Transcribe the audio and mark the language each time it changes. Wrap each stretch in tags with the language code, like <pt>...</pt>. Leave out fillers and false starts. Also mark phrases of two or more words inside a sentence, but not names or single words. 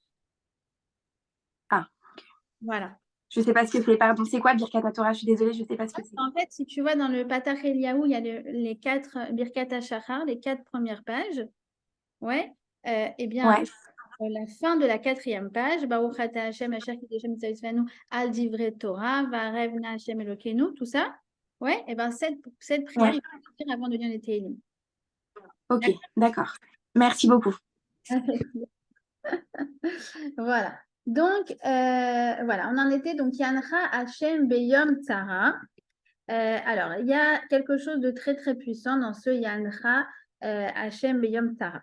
<fr>Ah, Voilà. je sais pas ce que c'est, pardon. C'est quoi</fr> <he>ברכת תורה?</he> <fr>Je suis désolée, je sais pas ce que c'est. En fait, si tu vois dans le Patach Eliyahu, il y a les 4</fr> <he>ברכת השחר,</he> <fr>les 4 premières pages. Ouais. Eh bien, Ouais, la fin de la 4e page,</fr> <he>ברוך אתה השם אשר קדשנו מצוה על דברי תורה, והערב נא השם אלוקינו,</he> <fr>tout ça. Ouais, et bien cette prière, ouais. il faut faire avant de lire les Tehillim. Ok, d'accord. Merci beaucoup. Voilà. Donc, voilà, on en était. Donc,</fr> <he>יענך השם ביום צרה.</he> <fr>Alors, il y a quelque chose de très, très puissant dans ce</fr> <he>יענך השם ביום צרה.</he>